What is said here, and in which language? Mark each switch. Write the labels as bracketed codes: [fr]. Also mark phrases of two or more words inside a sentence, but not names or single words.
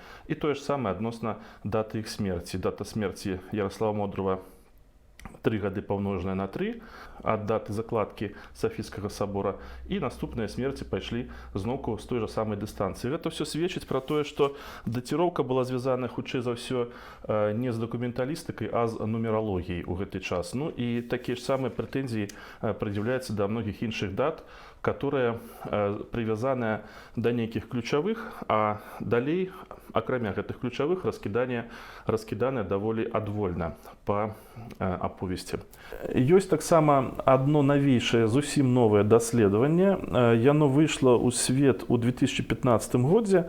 [be] І тое ж самае адносна даты іх смерці. Дата смерці Ярослава Мудрага 3 гады помноженное на 3 ад даты закладкі Сафійскага сабора, і наступныя смерці пайшлі зноўку з той жа самай дыстанцыі. Гэта ўсё сведчыць пра тое, што датіроўка была звязана хутчэй за ўсё не з дакументалістыкай, а з нумералогіяй у гэты час. Ну і такія ж самыя прэтэнзіі прад'яўляюцца да многіх іншых дат, [ru] которые привязаны до [be] нейкіх ключавых, а далей, акрамя гэтых ключавых, раскіданы даволі адвольна па аповесці. Ёсць таксама адно навейшае, зусім новае даследаванне. Яно выйшла ў свет у 2015 годзе.